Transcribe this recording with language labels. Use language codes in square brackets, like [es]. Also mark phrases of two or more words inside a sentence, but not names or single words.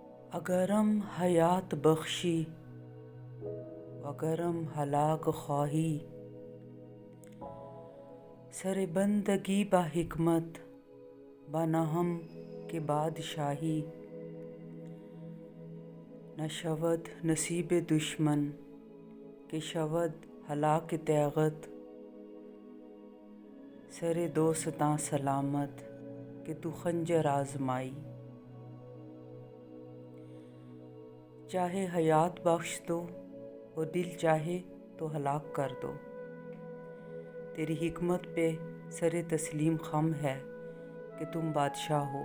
[fa] اگرم حیات بخشی وگرم ہلاک خواہی، سر بندگی با حکمت بنهم که بادشاہی، نشود نصیب دشمن که شود ہلاک تیغت، سر دوستاں سلامت کہ تو خنجر آزمائی۔ [ur] چاہے حیات بخش دو اور دل چاہے تو ہلاک کر دو، تیری حکمت پہ سر تسلیم خم ہے کہ تم بادشاہ ہو۔